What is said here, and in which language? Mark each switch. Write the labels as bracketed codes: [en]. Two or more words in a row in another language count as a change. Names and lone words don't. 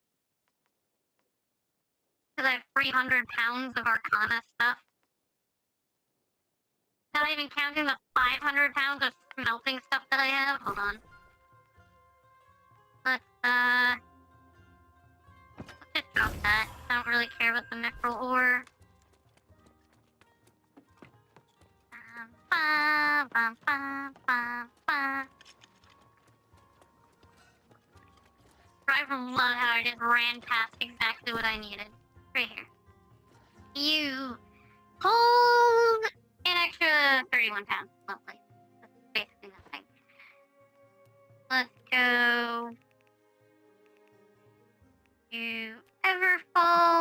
[en] Because I have 300 pounds of Arcana stuff. Not even counting the 500 pounds of smelting stuff that I have. Hold on. Let's just drop that. I don't really care about the mithril ore. Ba, ba, ba, ba, ba. I love how I just ran past exactly what I needed. Right here. You hold an extra 31 pounds. Lovely. That's basically nothing. Let's go to Everfall.